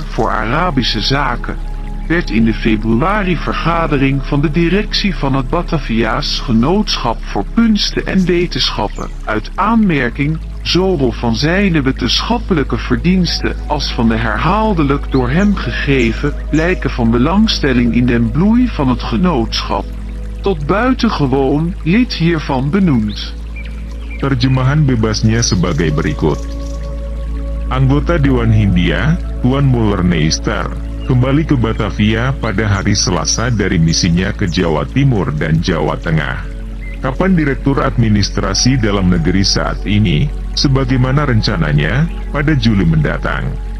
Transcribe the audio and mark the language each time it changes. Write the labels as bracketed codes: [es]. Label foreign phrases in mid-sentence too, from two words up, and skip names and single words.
[nl] voor Arabische zaken, werd in de februari-vergadering van de directie van het Batavia's Genootschap voor Kunsten en Wetenschappen, uit aanmerking, zowel van zijn wetenschappelijke verdiensten als van de herhaaldelijk door hem gegeven blijken van belangstelling in den bloei van het genootschap, tot buitengewoon lid hiervan benoemd. [id] Terjemahan bebasnya sebagai berikut. Anggota Dewan Hindia, Tuan Muller-Neister, kembali ke Batavia pada hari Selasa dari misinya ke Jawa Timur dan Jawa Tengah. Kapan Direktur Administrasi Dalam Negeri saat ini, sebagaimana rencananya, pada Juli mendatang.